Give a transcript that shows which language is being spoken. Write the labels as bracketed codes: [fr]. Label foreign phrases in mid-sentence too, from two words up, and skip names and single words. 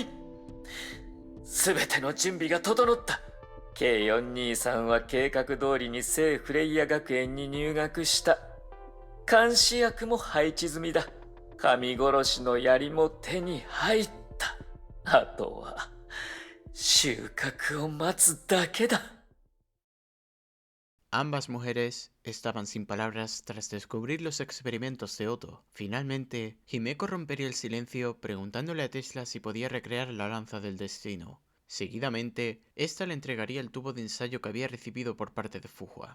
[ja] すべての準備が整った。K423 は計画通りに聖フレイヤ学園に入学した。監視役も配置済みだ。神殺しの槍も手に入った。あとは収穫を待つだけだ。 [es] Ambas mujeres estaban sin palabras tras descubrir los experimentos de Otto. Finalmente, Himeko rompería el silencio preguntándole a Tesla si podía recrear la lanza del destino. Seguidamente, ésta le entregaría el tubo de ensayo que había recibido por parte de Fuhua.